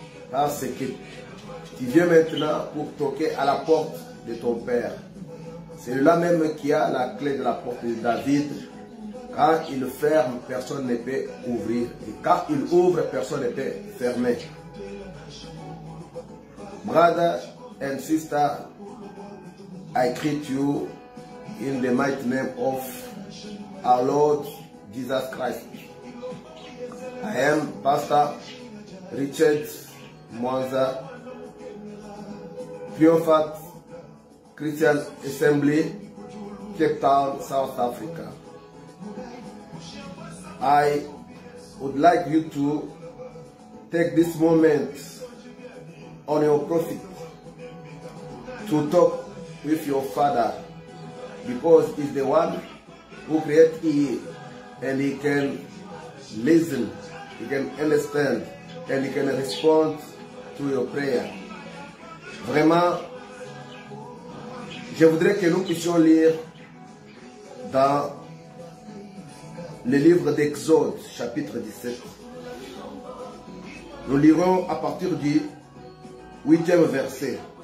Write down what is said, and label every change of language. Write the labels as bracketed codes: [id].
[fr] Parce que tu viens maintenant pour toquer à la porte de ton Père. C'est là même qui a la clé de la porte de David. Quand il ferme, personne ne peut ouvrir. Et quand il ouvre, personne ne peut fermer. [en] Brother and sister, I greet you in the mighty name of our Lord Jesus Christ. I am Pastor Richard Mwanza, Triomphant Christian Assembly, Cape Town, South Africa. I would like you to take this moment on your profit to talk with your Father, because he's the one who created you and he can listen, he can understand and he can respond to your prayer. [fr] Vraiment, je voudrais que nous puissions lire dans le livre d'Exode, chapitre 17. Nous lirons à partir du 8e verset.